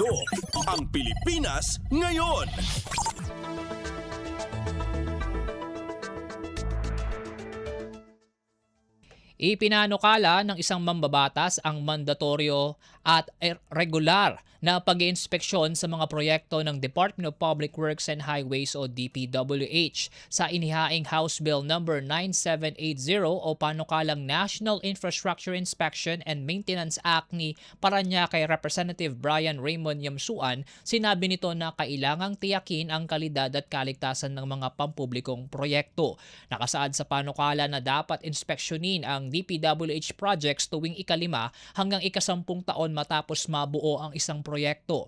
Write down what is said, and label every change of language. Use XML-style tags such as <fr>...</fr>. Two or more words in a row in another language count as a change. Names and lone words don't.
<tl>Ang Pilipinas ngayon. Ipinanukala ng isang mambabatas ang mandatoryo at regular na pag-iinspeksyon sa mga proyekto ng Department of Public Works and Highways o DPWH sa inihaing House Bill No. 9780 o panukalang National Infrastructure Inspection and Maintenance Act ni Parañaque Representative Brian Raymond Yamsuan. Sinabi nito na kailangang tiyakin ang kalidad at kaligtasan ng mga pampublikong proyekto. Nakasaad sa panukala na dapat inspeksyonin ang DPWH projects tuwing 5 hanggang 10 taon matapos mabuo ang isang proyekto.</tl>